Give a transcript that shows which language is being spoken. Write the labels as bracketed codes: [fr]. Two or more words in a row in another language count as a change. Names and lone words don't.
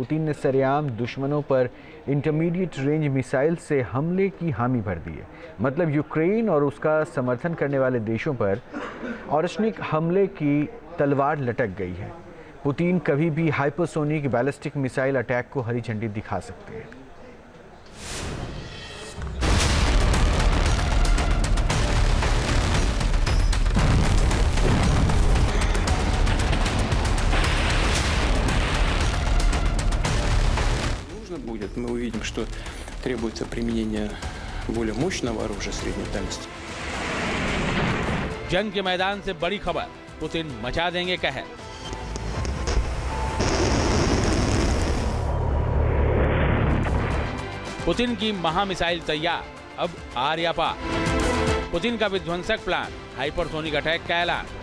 [hi] पुतिन ने सरेआम दुश्मनों पर [en] intermediate range missile [hi] से हमले की हामी भर दी है। मतलब यूक्रेन और उसका समर्थन करने वाले देशों पर ऑरशनिक हमले की तलवार लटक गई है। पुतिन कभी भी [en] hypersonic ballistic missile attack [hi] को हरी झंडी दिखा सकते हैं। [ru] Будет, мы увидим, что требуется применение более мощного оружия средней дальности. [hi] जंग के मैदान से बड़ी खबर, पुतिन मचा देंगे कहर। पुतिन की महामिसाइल तैयार, अब आर या पार। पुतिन का विध्वंसक प्लान, [en] hypersonic attack [hi] का ऐलान।